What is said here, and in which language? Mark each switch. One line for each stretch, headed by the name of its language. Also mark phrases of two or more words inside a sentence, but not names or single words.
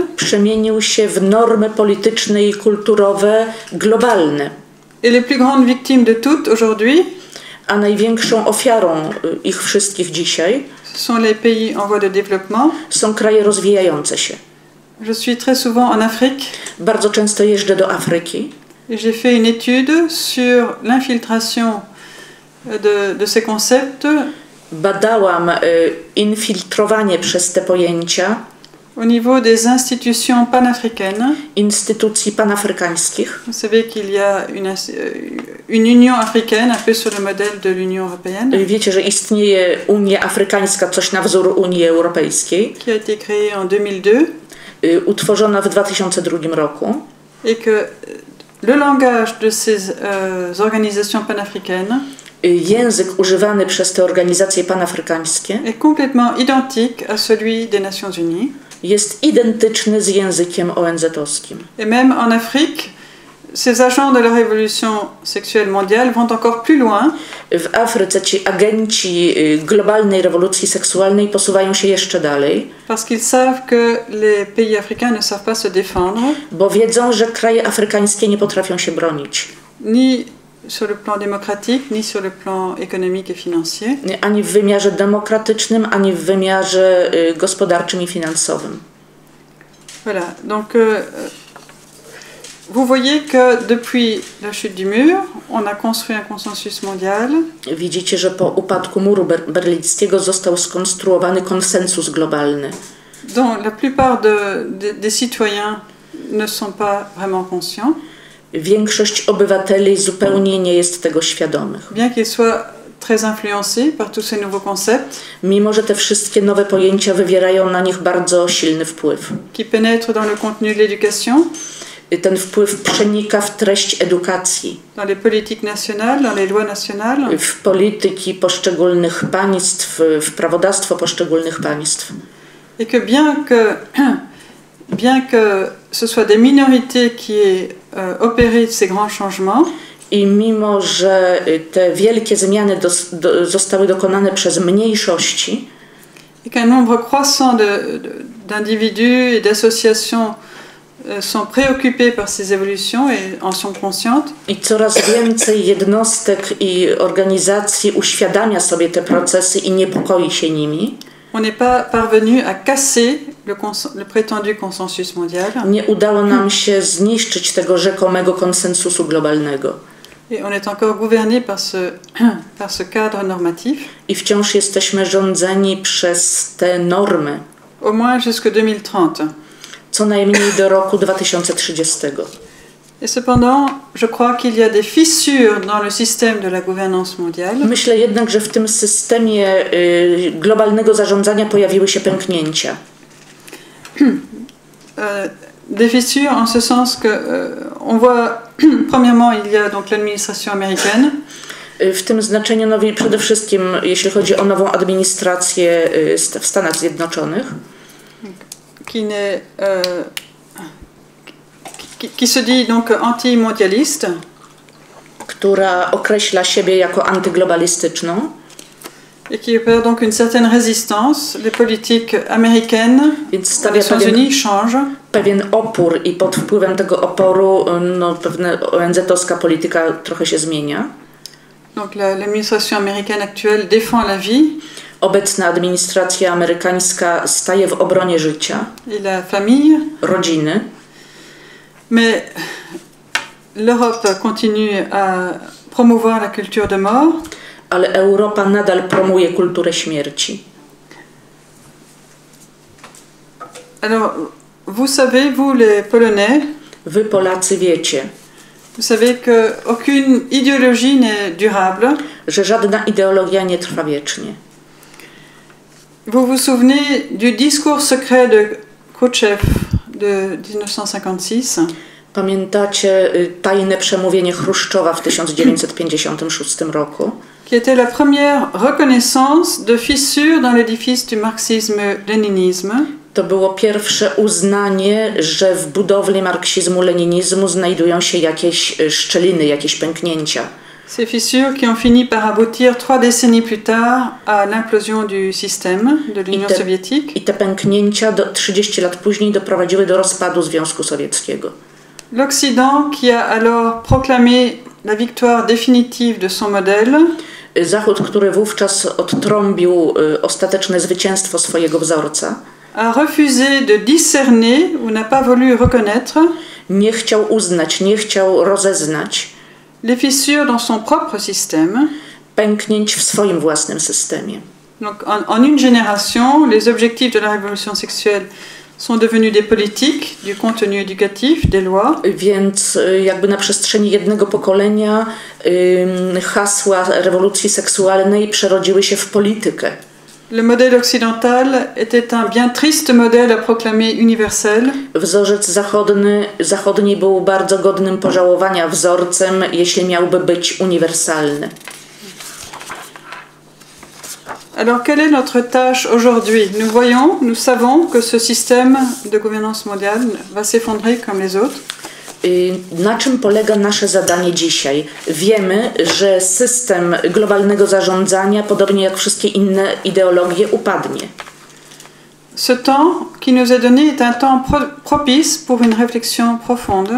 Polish: Przemienił się w normy polityczne i kulturowe globalne.
French: Et les plus grandes victimes de toutes aujourd'hui,
Polish: a największą ofiarą ich wszystkich dzisiaj
French: sont les pays en voie de développement.
Polish: Są kraje rozwijające się.
French: Je suis très souvent en Afrique.
Polish: Bardzo często jeżdżę do Afryki.
French: J'ai fait une étude sur l'infiltration de ces concepts.
Polish: Badałam infiltrowanie przez te pojęcia
French: au niveau des institutions panafricaines.
Polish: Instytucji panafrykańskich.
French: Vous savez qu'il y a une Union africaine, un peu sur le modèle de l'Union européenne.
Polish: Wiecie, że istnieje Unia Afrykańska, coś na wzór Unii Europejskiej.
French: Qui a été créée en 2002.
Polish: Utworzona w 2002 roku.
French: Et que le langage de ces organisations panafricaines
Polish: język używany przez te organizacje panafrykańskie
French: est complètement identique à celui des Nations Unies.
Polish: Jest identyczny z językiem ONZ-owskim.
French: Et même en Afrique, ces agents de la révolution sexuelle mondiale vont encore plus loin.
Polish: W Afryce ci agenci globalnej rewolucji seksualnej posuwają się jeszcze dalej.
French: Parce qu'ils savent que les pays africains ne savent pas se défendre.
Polish: Bo wiedzą, że kraje afrykańskie nie potrafią się bronić.
French: Ni sur le plan démocratique, ni sur le plan économique et financier.
Polish: Ani w wymiarze demokratycznym, ani w wymiarze gospodarczym i finansowym.
French: Voilà, donc vous voyez que depuis la chute du mur, on a construit un consensus mondial.
Polish: Widzicie, że po upadku muru berlińskiego został skonstruowany konsensus globalny.
French: Dont la plupart des citoyens ne sont pas vraiment conscients.
Polish: Większość obywateli zupełnie nie jest tego świadomych.
French: Bien qu'ils soient très influencés par tous ces nouveaux concepts.
Polish: Mimo że te wszystkie nowe pojęcia wywierają na nich bardzo silny wpływ.
French: Qui pénètrent dans le contenu de l'éducation.
Polish: Ten wpływ przenika w treść edukacji.
French: Dans les politiques nationales, dans les lois nationales.
Polish: W polityki poszczególnych państw, w prawodawstwo poszczególnych państw.
French: Et que bien que ce soit des minorités qui aient opéré ces grands changements,
Polish: i mimo że te wielkie zmiany zostały dokonane przez mniejszości,
French: et qu'un nombre croissant d'individus et d'associations sont préoccupés par ces évolutions et en sont conscientes,
Polish: i coraz więcej jednostek i organizacji uświadamia sobie te procesy i niepokoi się nimi,
French: On n'est pas parvenu à casser le prétendu consensus mondial.
Polish: Nie udało nam się zniszczyć tego rzekomego konsensusu globalnego.
French: Et on est encore gouverné par ce cadre normatif.
Polish: I wciąż jesteśmy rządzeni przez te normy.
French: Au moins jusqu'en 2030.
Polish: Co najmniej do roku 2030.
French: Et cependant, je crois qu'il y a des fissures dans le système de la gouvernance mondiale.
Polish: Myślę jednak, że w tym systemie globalnego zarządzania pojawiły się pęknięcia.
French: Des fissures en ce sens que on voit premièrement il y a donc l'administration américaine.
Polish: W tym znaczeniu przede wszystkim jeśli chodzi o nową administrację w Stanach Zjednoczonych,
French: qui se dit donc anti-mondialiste,
Polish: która określa siebie jako antyglobalistyczną.
French: Et qui opère donc une certaine résistance. Les politiques américaines des Nations Unies changent.
Polish: Pewien opór i pod wpływem tego oporu pewna ONZ-owska polityka trochę się zmienia.
French: Donc l'administration américaine actuelle défend la vie.
Polish: Obecna administracja amerykańska staje w obronie życia.
French: Et la famille.
Polish: Rodziny.
French: Mais l'Europe continue à promouvoir la culture de mort.
Polish: Ale Europa nadal promuje kulturę śmierci.
French: Alors, vous savez, vous les Polonais,
Polish: wy Polacy wiecie,
French: vous savez que aucune idéologie n'est durable.
Polish: Że żadna ideologia nie trwa wiecznie.
French: Vous vous souvenez du discours secret de Khrouchtchev de 1956?
Polish: Pamiętacie tajne przemówienie Chruszczowa w 1956 roku?
French: Qui était la première reconnaissance de fissures dans l'édifice du marxisme-léninisme.
Polish: To było pierwsze uznanie, że w budowli marksizmu-leninizmu znajdują się jakieś szczeliny, jakieś pęknięcia.
French: Ces fissures qui ont fini par aboutir 3 décennies plus tard à l'implosion du système de l'Union soviétique.
Polish: I te pęknięcia 30 lat później doprowadziły do rozpadu Związku Sowieckiego.
French: L'Occident qui a alors proclamé la victoire définitive de son modèle.
Polish: Zachód, który wówczas odtrąbił ostateczne zwycięstwo swojego wzorca,
French: a refusé de discerner ou n'a pas voulu reconnaître.
Polish: Nie chciał uznać, nie chciał rozeznać
French: les fissures dans son propre système.
Polish: Pęknięć w swoim własnym systemie.
French: Donc en une génération, les objectifs de la révolution sexuelle sont devenus des politiques, du contenu éducatif, des lois.
Polish: Więc jakby na przestrzeni jednego pokolenia hasła rewolucji seksualnej przerodziły się w politykę.
French: Le modèle occidental était un bien triste modèle à proclamer universel.
Polish: Wzorzec zachodni był bardzo godnym pożałowania wzorcem, jeśli miałby być uniwersalny.
French: Alors, quelle est notre tâche aujourd'hui? Nous savons que ce système de gouvernance mondiale va s'effondrer comme les autres.
Polish: Na czym polega nasze zadanie dzisiaj? Wiemy, że system globalnego zarządzania, podobnie jak wszystkie inne ideologie, upadnie.
French: Ce temps qui nous est donné est un temps propice pour une réflexion profonde.